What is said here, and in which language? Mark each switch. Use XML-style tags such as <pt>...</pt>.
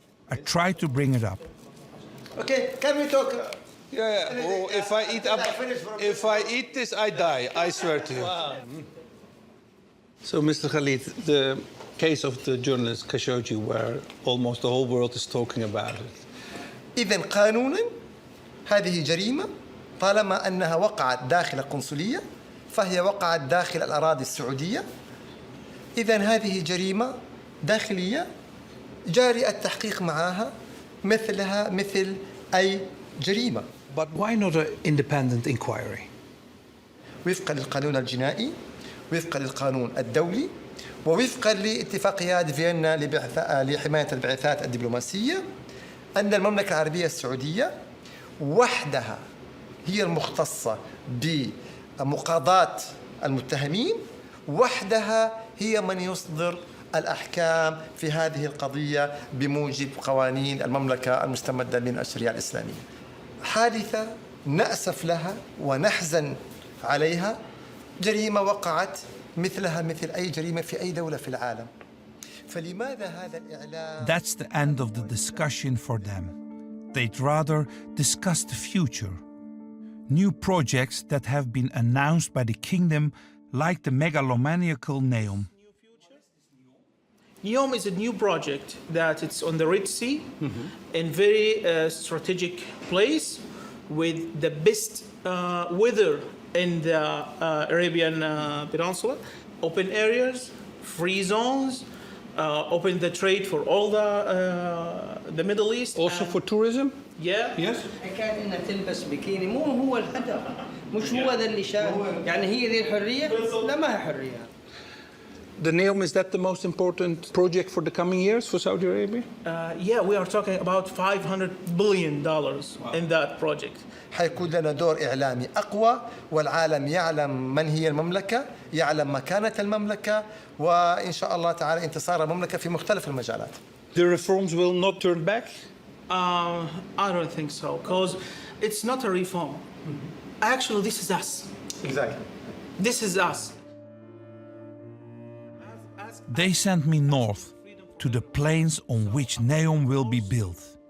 <en>I try to bring it up. Okay, can we talk? Oh, if I eat this, I die. I swear to you. Wow. So, Mr. Khalid, the case of the journalist Khashoggi, where almost the whole world is talking about it.</en> <ar>إذن قانونا هذه جريمة طالما أنها وقعت داخل القنصلية فهي وقعت داخل الأراضي السعودية. إذن هذه جريمة داخلية جاري التحقيق معها مثلها مثل أي جريمة.</ar> <en>But why not an independent inquiry?</en> <ar>وفقا للقانون الجنائي، وفقا للقانون الدولي، ووفقا لاتفاقيات فيينا لحماية البعثات الدبلوماسية، أن المملكة العربية السعودية وحدها هي المختصة بمقاضاة المتهمين، وحدها هي من يصدر الأحكام في هذه القضية بموجب قوانين المملكة المستمدة من الشريعة الإسلامية. حادثة نأسف لها ونحزن عليها، جريمة وقعت مثلها مثل أي جريمة في أي دولة في العالم.</ar> <en>That's the end of the discussion for them. They'd rather discuss the future. New projects that have been announced by the kingdom, like the megalomaniacal Neom. Neom is a new project that it's on the Red Sea, in very strategic place with the best weather in the Arabian Peninsula. Open areas, free zones, open the trade for all the Middle East. Also for tourism? Yeah. Yes.</en> <ar>كان إنها تلبس بكيني مو هو الهدف، مش هو ذا اللي شاهد، يعني هي ذي الحرية؟ لا ما هي حرية.</ar> <en>The Neom, is that the most important project for the coming years for Saudi Arabia? Yeah, we are talking about $500 billion in that project.</en> <ar>حيكون لنا دور إعلامي أقوى والعالم يعلم من هي المملكة، يعلم مكانة المملكة وإن شاء الله تعالى انتصار المملكة في مختلف المجالات.</ar> <en>The reforms will not turn back? I don't think so, because it's not a reform. Actually, this is us. Exactly. This is us. They sent me north to the plains on which Neom will be built.</en>